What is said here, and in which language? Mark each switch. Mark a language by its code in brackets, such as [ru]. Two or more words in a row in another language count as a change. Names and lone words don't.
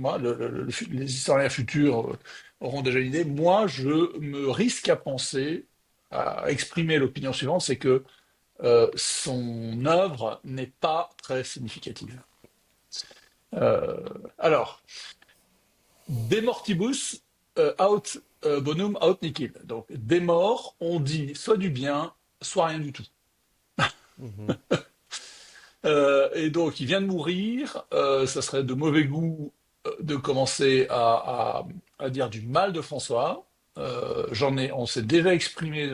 [fr] c'est moi, les historiens futurs auront déjà une idée. Moi, je me risque à penser, à exprimer l'opinion suivante, c'est que son œuvre n'est pas très significative. [la] Euh, alors, De mortibus bonum aut nihil. [fr] Donc, des morts, on dit soit du bien, soit rien du tout. Mhm. Et donc, il vient de mourir. Ça serait de mauvais goût de commencer à dire du mal de François. On s'est déjà exprimé.